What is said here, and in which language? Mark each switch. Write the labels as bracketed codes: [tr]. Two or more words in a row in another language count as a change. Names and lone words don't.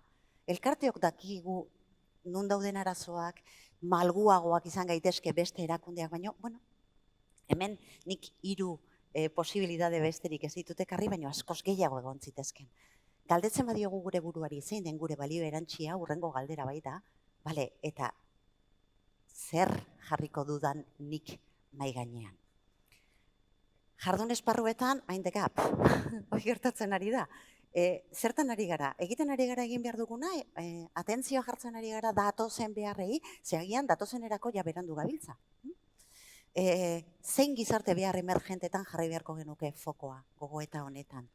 [eu] Elkarteok dakigu nun dauden arazoak, malguagoak izan gaitezke beste erakundeak, baina, hemen nik 3 posibilitate besterik ez ditut ekarri, baina askoz gehiago egon zitezken. Galdetzen badiogu gure buruari zein den gure balio erantzia, hurrengo galdera baita, eta zer jarriko dudan nik nahi gainean. Jardun esparruetan, [en] mind the gap, [eu] hori gertatzen ari da. Zertan ari gara? Egiten ari gara egin behar duguna, atentzioa jartzen ari gara datozen beharrei, zeagian datozenerako ja berandu gabiltza. Zein gizarte behar emergentetan jarri beharko genuke fokoa, gogoeta honetan.